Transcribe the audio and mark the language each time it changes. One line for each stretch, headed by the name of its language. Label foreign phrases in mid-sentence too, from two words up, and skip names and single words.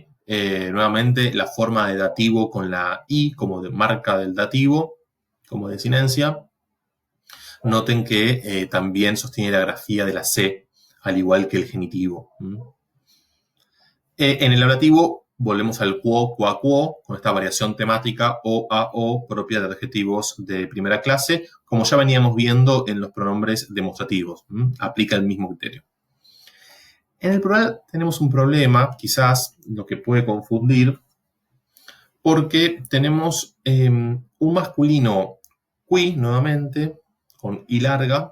Spanish: Nuevamente la forma de dativo con la i como de marca del dativo, como desinencia. Noten que también sostiene la grafía de la C, al igual que el genitivo. En el ablativo volvemos al
Latin: quo, qua, quo,
Spanish: con esta variación temática o a o propia de adjetivos de primera clase, como ya veníamos viendo en los pronombres demostrativos. Aplica el mismo criterio. En el plural tenemos un problema, quizás lo que puede confundir, porque tenemos un masculino qui, nuevamente, con i larga.